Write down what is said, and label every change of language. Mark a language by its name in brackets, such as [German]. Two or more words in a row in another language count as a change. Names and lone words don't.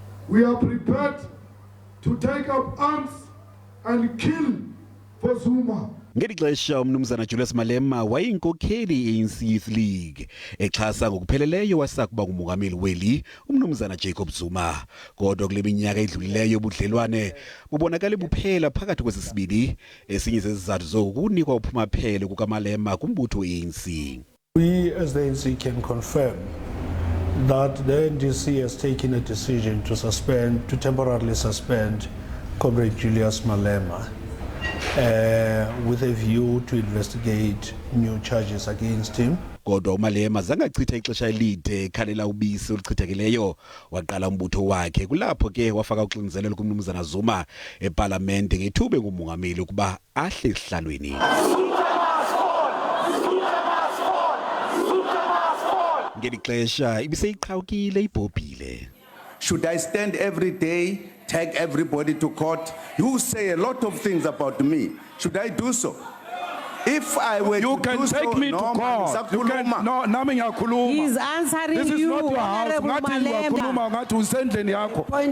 [English] We are prepared to take up arms and kill for Zuma. [Xhosa] Ngeli xesha umnumzana Julius Malema wayinkokheli ANC Youth League exhasa ngokupheleleyo wasakuba ngumongameli weli umnumzana Jacob Zuma. Kodwa kule minyaka edlulileyo ubudlelwane bubonakala buphela phakathi kwesisibili, esinye sezizathu zokunikwa uphumaphele kukaMalema kumbutho weANC. [English] We as the ANC can confirm that the NDC has taken a decision to temporarily suspend Comrade Julius Malema with a view to investigate new charges against him. [Xhosa] Kodwa uMalema zangachitha ixesha elide ekhalela ubisi oluchithekileyo waqala umbutho wakhe. Kulapho ke wafaka uxinzelelo kumnumzana Zuma eParliament ngethuba ngumongameli ukuba ahle esihlalweni. Ngeli xesha ibiseyiqhawukile ibhobhile. [English] Should I stand every day, take everybody to court? You say a lot of things about me. Should I do so? If I were you to can do take so, me to court. You can, no, he's answering this is you, not your house. Honorable Malema. Point